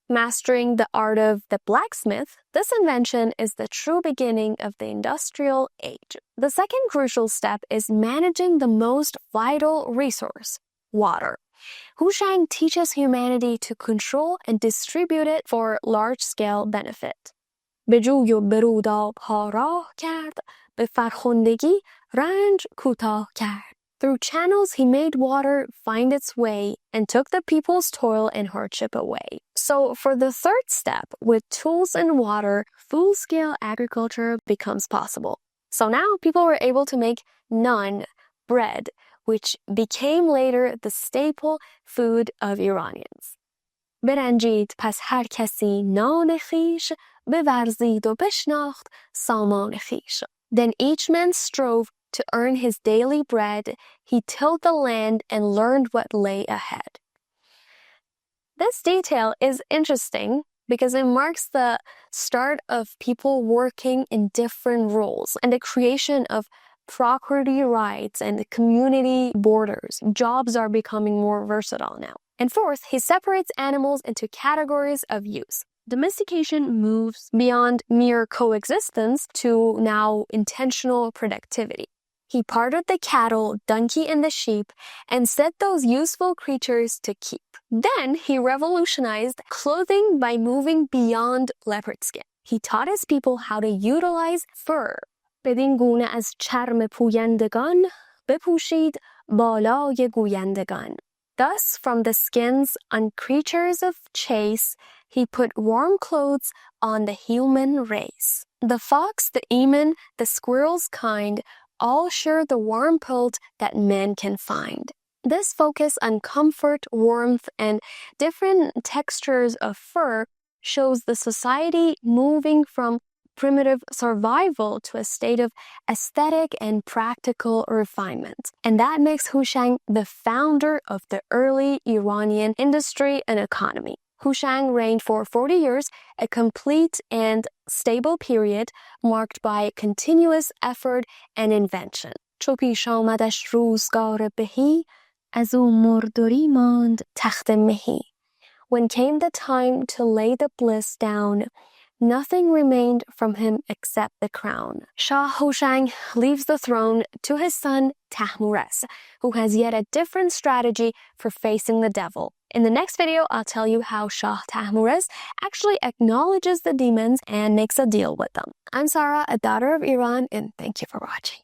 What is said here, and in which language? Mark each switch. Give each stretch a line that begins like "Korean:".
English: Mastering the art of the blacksmith, this invention is the true beginning of the industrial age. The second crucial step is managing the most vital resource, water. Hushang teaches humanity to control and distribute it for large-scale benefit.
Persian: به جوی و بروداب‌ها راه کرد، به فرخندگی رنج کوتاه کرد.
English: Through channels, he made water find its way and took the people's toil and hardship away. So for the third step, with tools and water, full-scale agriculture becomes possible. So now people were able to make naan, bread, which became later the staple food of Iranians.
Persian: برنجید پس هر کسی نان خویش بورزید و بشناخت سامان خویش.
English: Then each man strove to earn his daily bread. He tilled the land and learned what lay ahead. This detail is interesting because it marks the start of people working in different roles and the creation of property rights and community borders. Jobs are becoming more versatile now. And fourth, he separates animals into categories of use. Domestication moves beyond mere coexistence to now intentional productivity. He parted the cattle, donkey, and the sheep and set those useful creatures to keep. Then he revolutionized clothing by moving beyond leopard skin. He taught his people how to utilize fur.
Persian: بدین گونه از چرم پویندگان بپوشید بالای گویندگان.
English: Thus, from the skins on creatures of chase, he put warm clothes on the human race. The fox, the emin, the squirrel's kind all share the warm pelt that men can find. This focus on comfort, warmth, and different textures of fur shows the society moving from primitive survival to a state of aesthetic and practical refinement. And that makes Hushang the founder of the early Iranian industry and economy. Hushang reigned for 40 years, a complete and stable period marked by continuous effort and invention.
Persian: چو پیش آمدش روزگار بهی، از او مردوری ماند تخت مهی.
English: When came the time to lay the bliss down, nothing remained from him except the crown. Shah Houshang leaves the throne to his son Tahmures, who has yet a different strategy for facing the devil. In the next video, I'll tell you how Shah Tahmures actually acknowledges the demons and makes a deal with them. I'm Sara, a daughter of Iran, and thank you for watching.